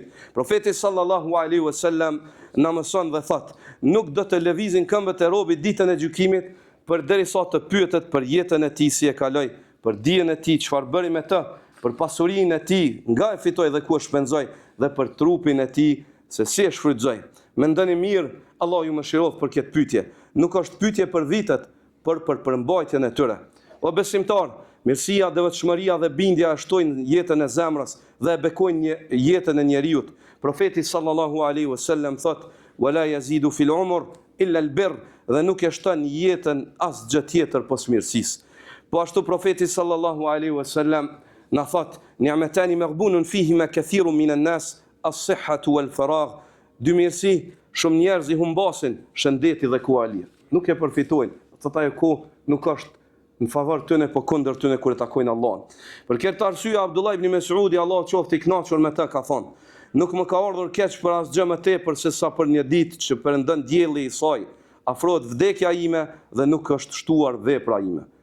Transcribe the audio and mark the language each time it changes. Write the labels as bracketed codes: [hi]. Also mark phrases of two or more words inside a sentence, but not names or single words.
[sq] Profeti [ar] صلى الله عليه وسلم [sq] na mëson dhe thot: "Nuk do të lëvizin këmbët e robit ditën e gjykimit përderisa të pyetet për jetën e tij si e kaloi, për dijen e tij çfarë bëri me të, për pasurinë e tij nga e fitoi dhe ku e shpenzoi, dhe për trupin e tij se si e shfrytëzoi." Mendoni mirë, Allah ju mëshiroft për këtë pyetje. Nuk është pyetje për vitet, por për përmbajtjen e tyre. O besimtar, mirësia, devotshmëria dhe bindja shtojnë jetën e zemrës dhe e bekojnë jetën e njeriu. Profeti [ar] صلى الله عليه وسلم [sq] thot: [ar] "ولا يزيد في العمر إلا البر", [sq] dhe nuk e shton jetën asgjë tjetër pos mirësisë. Po ashtu profeti [ar] صلى الله عليه وسلم [sq] na thot: [ar] "نعمتان مغبون فيهما كثير من الناس الصحة والفراغ." [sq] Dy mirësi shumë njerëz i humbasin, shëndeti dhe kualia. Nuk e përfitojnë. Thot ajo ku nuk është në favor tyne, po kundër tyne kur e takojnë Allahun. Për këtë arsye Abdullah ibn Mesudi, Allah qoftë i kënaqur me të, ka thonë: "Nuk më ka ardhur keq për asgjë më tepër se sa për një ditë që perëndon dielli i saj, afrohet vdekja ime dhe nuk është shtuar vepra ime."